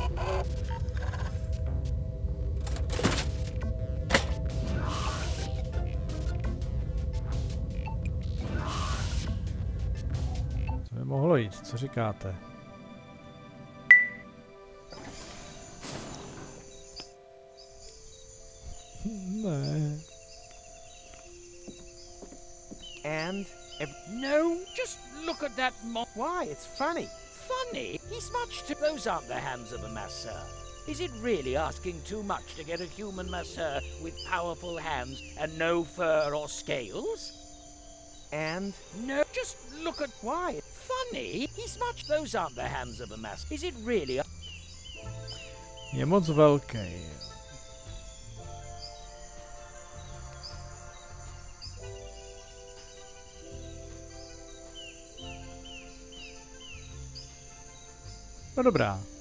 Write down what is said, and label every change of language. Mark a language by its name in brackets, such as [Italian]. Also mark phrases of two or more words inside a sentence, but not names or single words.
[Czech] To by mohlo jít, co říkáte? Ne. [English] And No, just look at that why? It's funny. Funny? He's much too... Those aren't the hands of a masseur. Is it really asking too much to get a human masseur with powerful hands and no fur or scales? And No, just look at... why? Funny? He's much... Those aren't the hands of a masseur. Is it really... [Czech] Je moc velký. No dobrá.